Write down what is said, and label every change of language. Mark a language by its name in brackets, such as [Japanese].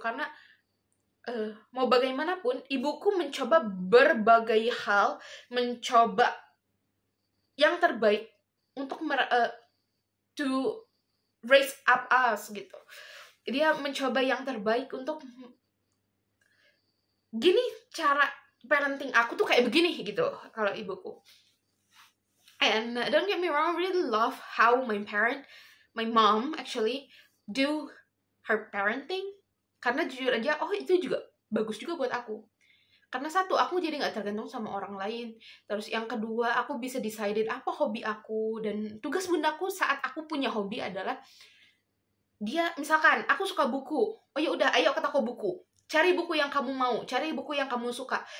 [Indonesian] Karena mau bagaimanapun, ibuku mencoba berbagai hal, mencoba yang terbaik untuk [English] to raise up us [Indonesian] gitu. Dia mencoba yang terbaik untuk gini, cara parenting aku tuh kayak begini gitu kalau ibuku. [English] And don't get me wrong, I really love how my mom actually do her parenting. [Indonesian] Karena jujur aja, itu juga bagus juga buat aku. Karena satu, aku jadi gak tergantung sama orang lain. Terus yang kedua, aku bisa decide apa hobi aku. Dan tugas bundaku saat aku punya hobi adalah, dia misalkan aku suka buku, ya udah ayo ke toko buku, cari buku yang kamu mau, cari buku yang kamu suka.